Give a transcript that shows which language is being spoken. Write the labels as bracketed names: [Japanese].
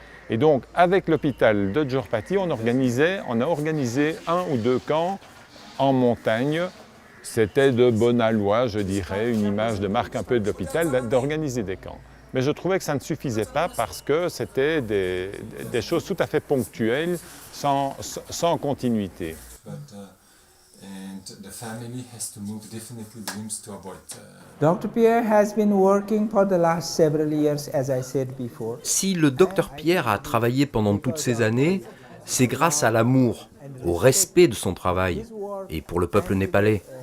[French] Et donc, avec l'hôpital de Djorpati, on a organisé 1 ou 2 camps en montagne. C'était de bon aloi, je dirais, une image de marque un peu de l'hôpital, d'organiser des camps. Mais je trouvais que ça ne suffisait pas parce que c'était des choses tout à fait ponctuelles, sans continuité. [English] And the family has to move definitely rooms to avoid. Dr. Pierre has been working for the last several years, as I said before. [French] Si le docteur Pierre a travaillé pendant toutes ces années, c'est grâce à l'amour, au respect de son travail et pour le peuple népalais.